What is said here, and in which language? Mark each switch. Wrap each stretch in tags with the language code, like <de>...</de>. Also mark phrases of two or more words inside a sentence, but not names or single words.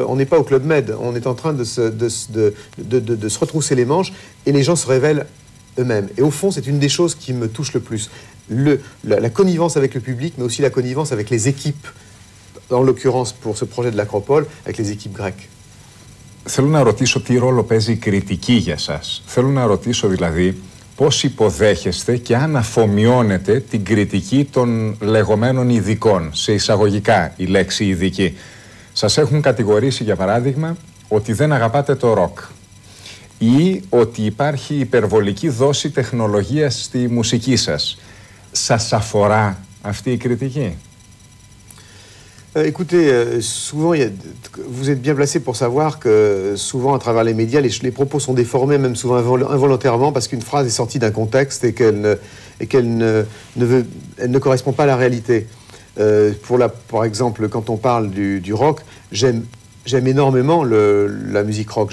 <fr>On n'est pas au Club Med, on est en train de se retrousser les manches, et les gens se révèlent eux-mêmes. Et au fond, c'est une des choses qui me touche le plus. La connivence avec le public, mais aussi la connivence avec les équipes, en l'occurrence pour ce projet de l'Acropole, avec les équipes grecques.</fr> <el>Θέλω να ρωτήσω τι ρόλο παίζει η κριτική για σας. Θέλω να ρωτήσω δηλαδή πώς υποδέχεστε και αν αφομοιώνετε την κριτική των λεγόμενων ειδικών, σε εισαγωγικά η λέξη ειδική. Σας έχουν κατηγορήσει για παράδειγμα ότι δεν αγαπάτε το ροκ ή ότι υπάρχει υπερβολική δόση τεχνολογίας στη μουσική σας. Σας αφορά αυτή η κριτική?</el> <fr>Écoutez, souvent, vous êtes bien placé pour savoir que souvent, à travers les médias, les propos sont déformés, même souvent involontairement, parce qu'une phrase est sortie d'un contexte et qu'elle ne correspond pas à la réalité. Par exemple, quand on parle du rock, j'aime énormément la musique rock.</fr>